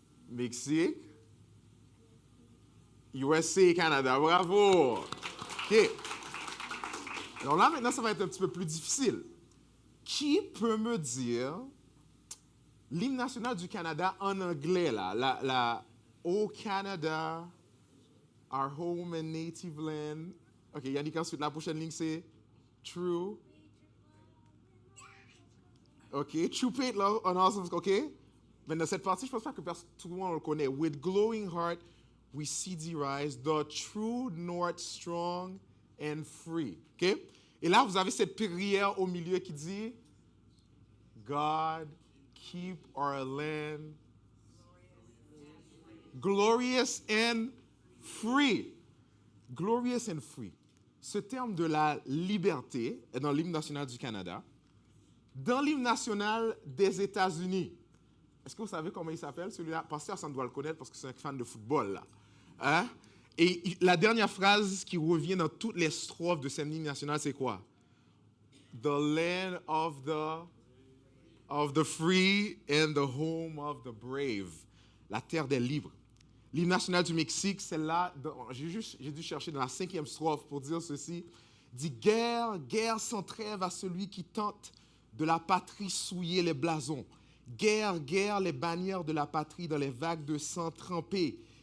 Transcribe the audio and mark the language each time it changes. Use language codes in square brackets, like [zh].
[fr] Mexique, USA et Canada. Bravo! OK. Alors là, maintenant, ça va être un petit peu plus difficile. Qui peut me dire l'hymne national du Canada en anglais, là? [en] Oh Canada, our home and native land. [fr] OK, Yannick, ensuite, la prochaine ligne, c'est True. OK, [en] True Paid Love on Awesome. [fr] OK? Maintenant, cette partie, je ne pense pas que tout le monde le connaît. [en] With glowing heart, we see thee rise, the true north strong and free. OK? [fr] Et là, vous avez cette prière au milieu qui dit [en] God, keep our land glorious and free. [fr] Glorious and free. Ce terme de la liberté est dans l'hymne national du Canada, dans l'hymne national des États-Unis. Est-ce que vous savez comment il s'appelle, celui-là? Pasteur, ça doit le connaître parce que c'est un fan de football, là. Hein? Et la dernière phrase qui revient dans toutes les strophes de cet hymne national, c'est quoi? [en] The land of the free and the home of the brave. [fr] La terre des libres. L'hymne national du Mexique, c'est là, j'ai dû chercher dans la 5e strophe pour dire ceci. Dit guerre, guerre sans trêve à celui qui tente de la patrie souiller les blasons. Guerre, guerre, les bannières de la patrie dans les vagues de sang trempées.